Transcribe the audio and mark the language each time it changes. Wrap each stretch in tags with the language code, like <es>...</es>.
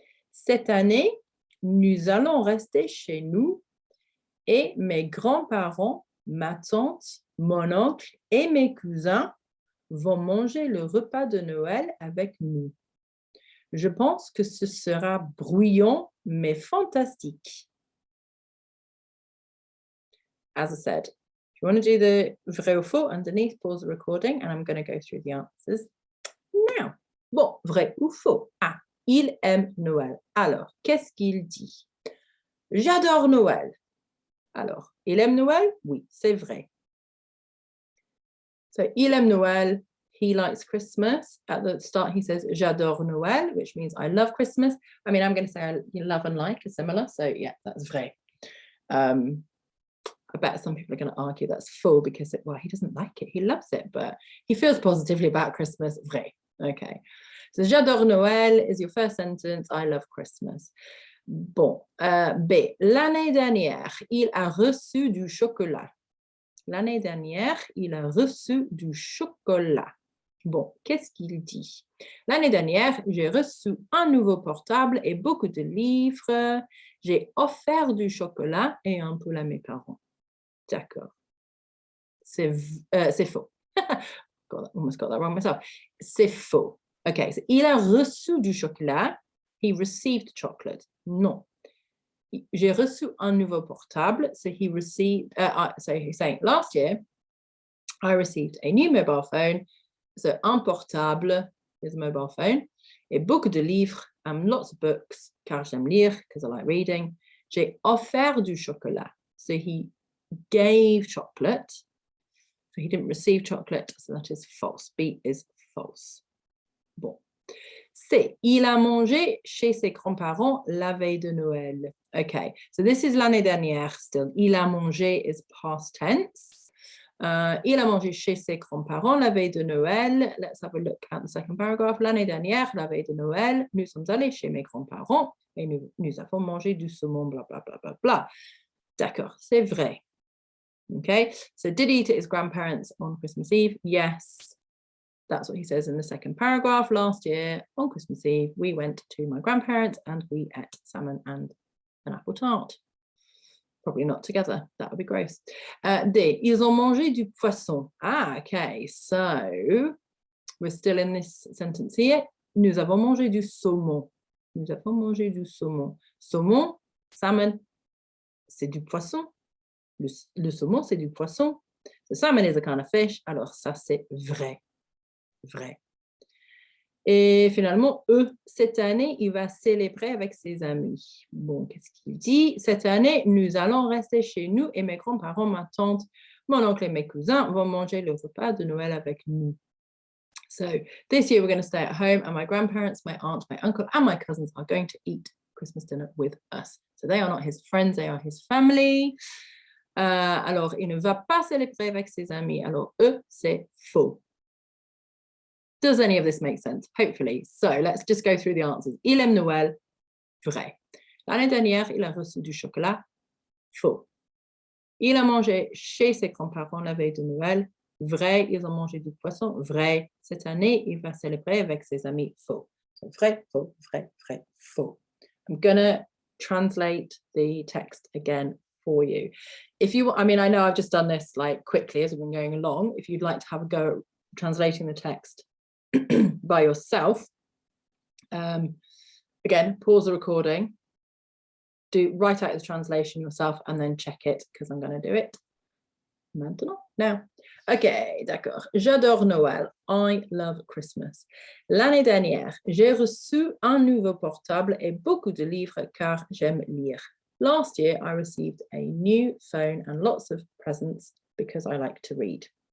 <fr>Cette année, nous allons rester chez nous et mes grands-parents, ma tante, mon oncle et mes cousins vont manger le repas de Noël avec nous. Je pense que ce sera bruyant, mais fantastique.</fr> <en>As I said, if you want to do the vrai ou faux underneath, pause the recording, and I'm going to go through the answers now.</en> <fr>Bon, vrai ou faux? Ah, il aime Noël. Alors, qu'est-ce qu'il dit? J'adore Noël. Alors, il aime Noël? Oui, c'est vrai.</fr> <en>So,</en> <fr>il aime Noël.</fr> <en>He likes Christmas. At the start, he says,</en> <fr>j'adore Noël,</fr> <en>which means I love Christmas. I mean, I'm going to say love and like are similar. So, yeah, that's vrai. I bet some people are going to argue that's faux because, well, he doesn't like it. He loves it, but he feels positively about Christmas. Vrai. Okay. So,</en> <fr>j'adore Noël</fr> <en>is your first sentence. I love Christmas. Bon. B.</en> <fr>L'année dernière, il a reçu du chocolat. L'année dernière, il a reçu du chocolat. Bon, qu'est-ce qu'il dit? L'année dernière, j'ai reçu un nouveau portable et beaucoup de livres. J'ai offert du chocolat et un poule à mes parents. D'accord. C'est faux.</fr> <en>Almost got that wrong myself.</en> <fr>C'est faux.</fr> <en>Okay, so</en> <fr>il a reçu du chocolat.</fr> <en>He received chocolate. Non.</en> <fr>J'ai reçu un nouveau portable.</fr> <en>So he received, so he's saying last year, I received a new mobile phone. So un portable is a mobile phone.</en> <fr>Et beaucoup de livres,</fr> <en>lots of books,</en> <fr>car j'aime lire,</fr> <en>because I like reading.</en> <fr>J'ai offert du chocolat.</fr> <en>So he gave chocolate. So he didn't receive chocolate, so that is false. B is false. Bon. C.</en> <fr>Il a mangé chez ses grands-parents la veille de Noël.</fr> <en>Okay, so this is l'année dernière still. Il a mangé is past tense.</en> <fr>Il a mangé chez ses grands-parents la veille de Noël.</fr> <en>Let's have a look at the second paragraph.</en> <fr>L'année dernière, la veille de Noël, nous sommes allés chez mes grands-parents et nous avons mangé du saumon, bla, bla, bla, bla, bla. D'accord, c'est vrai.</fr> <en>Okay, so did he eat at his grandparents on Christmas Eve? Yes. That's what he says in the second paragraph. Last year on Christmas Eve, we went to my grandparents and we ate salmon and an apple tart. Probably not together. That would be gross. D.</en> <fr>Ils ont mangé du poisson.</fr> <en>Ah, okay. So we're still in this sentence here.</en> <fr>Nous avons mangé du saumon. Nous avons mangé du saumon. Saumon, salmon, c'est du poisson. Le saumon, c'est du poisson.</fr> <en>So salmon is a kind of fish.</en> <fr>Alors ça, c'est vrai. Vrai. Et finalement, cette année, il va célébrer avec ses amis. Bon, qu'est-ce qu'il dit? Cette année, nous allons rester chez nous et mes grands-parents, ma tante, mon oncle et mes cousins vont manger le repas de Noël avec nous.</fr> <en>So this year, we're going to stay at home and my grandparents, my aunt, my uncle and my cousins are going to eat Christmas dinner with us. So they are not his friends, they are his family.</en> <fr>Alors, il ne va pas célébrer avec ses amis. Alors, c'est faux.</fr> <en>Does any of this make sense? Hopefully. So let's just go through the answers.</en> <fr>Il aime Noël. Vrai. L'année dernière, il a reçu du chocolat. Faux. Il a mangé chez ses grands-parents la veille de Noël. Vrai. Ils ont mangé du poisson. Vrai. Cette année, il va célébrer avec ses amis. Faux. So vrai, faux, vrai, vrai, faux.</fr> <en>I'm gonna translate the text again for you. If you, I mean, I know I've just done this like quickly as we've been going along. If you'd like to have a go at translating the text by yourself, again, pause the recording, write out the translation yourself and then check it because I'm going to do it maintenant. Now, ok,</en> <fr>d'accord. J'adore Noël.</fr> <en>I love Christmas.</en> <fr>L'année dernière, j'ai reçu un nouveau portable et beaucoup de livres car j'aime lire.</fr> <en>Last year, I received a new phone and lots of presents because I like to read.</en>